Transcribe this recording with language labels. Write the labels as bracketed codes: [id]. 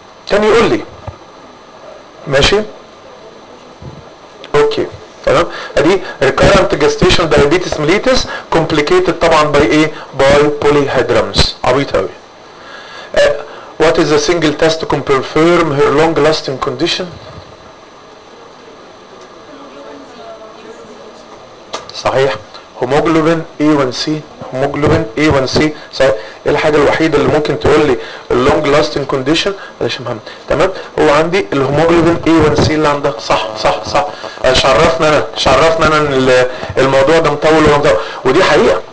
[ar] كان يقول لي ماشي. اوكي تمام. ادي ريكارنت جستيشن دايابيتس ميلتس كومبليكيتد طبعا باي ايه؟ باي بوليهيدرامز. عبيط قوي. [en] What is a single test to confirm her long-lasting condition? [ar] صحيح. هيموجلوبين A1C. هيموجلوبين A1C. صح، ايه الحاجه الوحيده اللي ممكن تقول لي اللونج لاستنج كونديشن؟ معلش مهم، تمام. هو عندي الهيموجلوبين A1C اللي عندك. صح صح صح، شرفنا انا ان الموضوع ده مطول ومطول، ودي حقيقه.